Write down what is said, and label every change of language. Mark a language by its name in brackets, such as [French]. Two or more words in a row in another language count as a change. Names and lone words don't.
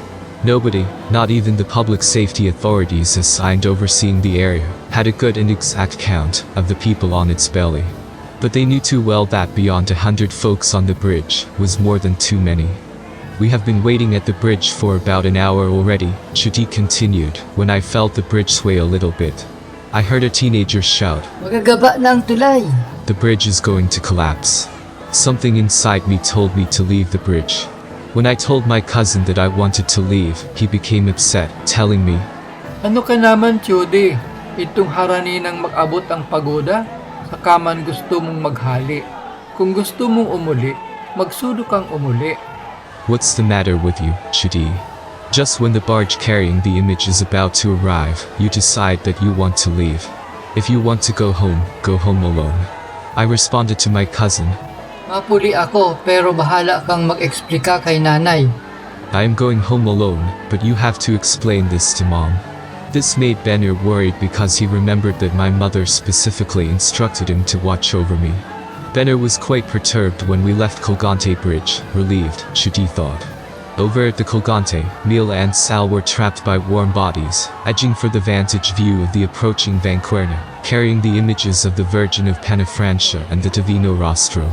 [English] Nobody, not even the public safety authorities assigned overseeing the area, had a good and exact count of the people on its belly. But they knew too well that beyond 100 folks on the bridge was more than too many. We have been waiting at the bridge for about an hour already, Chadi continued, when I felt the bridge sway a little bit. I heard a teenager shout, [Bikol] Magagaba na ang tulay. [English] The bridge is going to collapse. Something inside me told me to leave the bridge. When I told my cousin that I wanted to leave, he became upset, telling me, [Bikol] Ano ka naman, Judy? Itong harani ng mag-abot ang pagoda? Saka man gusto mong maghali. Kung gusto mong umuli, magsudo kang umuli. [English] What's the matter with you, Chadi? Just when the barge carrying the image is about to arrive, you decide that you want to leave. If you want to go home alone. I responded to my cousin, [Bikol] Mapuli ako, pero bahala kang mag-eksplika kay nanay. [English] I am going home alone, but you have to explain this to mom. This made Benner worried because he remembered that my mother specifically instructed him to watch over me. Benner was quite perturbed when we left Colgante Bridge, relieved, Chadi thought. Over at the Colgante, Mila and Sal were trapped by warm bodies, edging for the vantage view of the approaching Vanquerna, carrying the images of the Virgin of Penafrancia and the Divino Rostro.